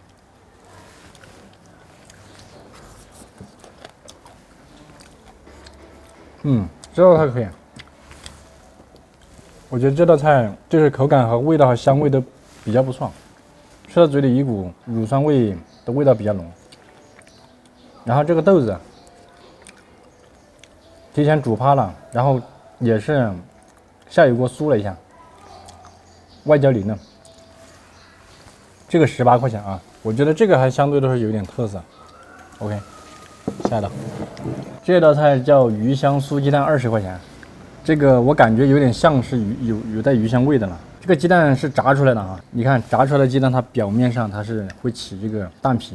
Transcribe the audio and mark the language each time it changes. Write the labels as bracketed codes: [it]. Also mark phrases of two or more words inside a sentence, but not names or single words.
[zh] 這道菜可以，我覺得這道菜就是口感和味道和香味都比較不錯。吃到嘴裡一股乳酸味的味道比較濃，然後這個豆子提前煮趴了，然後也是下油鍋酥了一下，外焦裡嫩。這個18塊錢啊，我覺得這個還相對來說有點特色。OK， 下一道，這道菜叫魚香酥雞蛋20塊錢，這個我感覺有點像是有帶魚香味的了。這個雞蛋是炸出來的啊！你看炸出來的雞蛋，它表面上它是會起這個蛋皮。